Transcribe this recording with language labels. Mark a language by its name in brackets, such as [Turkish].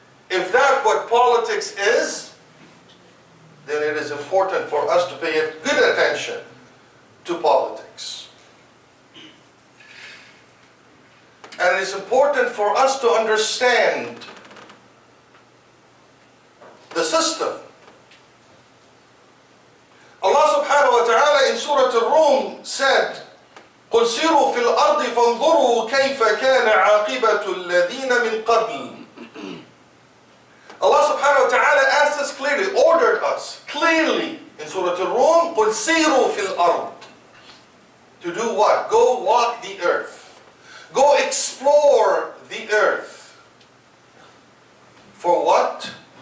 [English] If that's what politics is, then it is important for us to pay good attention to politics. And it is important for us to understand the system. Allah subhanahu wa ta'ala in Surah Al-Rum said, [Arabic] قُلْ سِيرُوا فِي الْأَرْضِ فَانْظُرُوا كَيْفَ كَانَ عَاقِبَةُ الَّذِينَ مِنْ قَبْلِ. [English] Allah subhanahu wa ta'ala asked us clearly, ordered us clearly in Surah Al-Rum, [Arabic] قُلْ سِيرُوا فِي الْأَرْضِ. [English] To do what? Go walk the earth. Go explore the earth. For what?